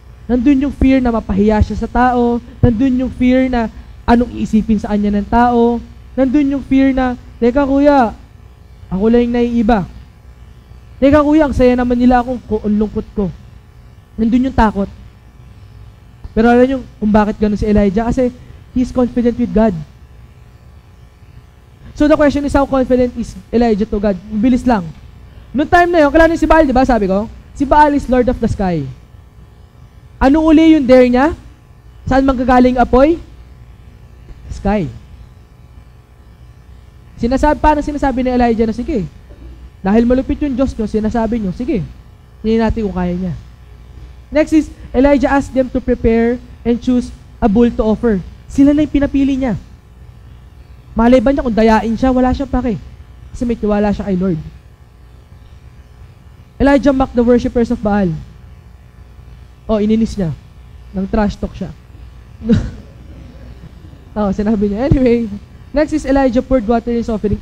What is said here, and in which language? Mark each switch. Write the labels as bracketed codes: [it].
[tl] Nandun yung fear na mapahiya siya sa tao. Nandun yung fear na anong iisipin sa kanya ng tao. Nandun yung fear na, teka kuya, ako lang yung naiiba. Teka kuya, ang saya naman nila akong lungkot ko. Nandun yung takot. Pero alam nyo kung bakit ganun si Elijah? [en] Kasi he's confident with God. So the question is, how confident is Elijah to God? [tl] Bilis lang. Noong time na yun, kalala si Baal, di ba? Sabi ko, [en] si Baal is Lord of the Sky. [tl] Ano uli yung dare niya? Saan manggagaling apoy? Sky. Parang sinasabi ni Elijah na, sige, dahil malupit yung Diyos nyo, sinasabi nyo, sige, hindi natin kung kaya niya. [en] Next is, Elijah asked them to prepare and choose a bull to offer. [tl] Sila na yung pinapili niya. Malay ba niya kung dayain siya? Wala siyang pake. Kasi may tiwala siya kay Lord. [en] Elijah mocked the worshippers of Baal. [tl] Ininis niya. Nang trash talk siya. Sinabi niya. [en] Anyway, next is Elijah poured water in his offering.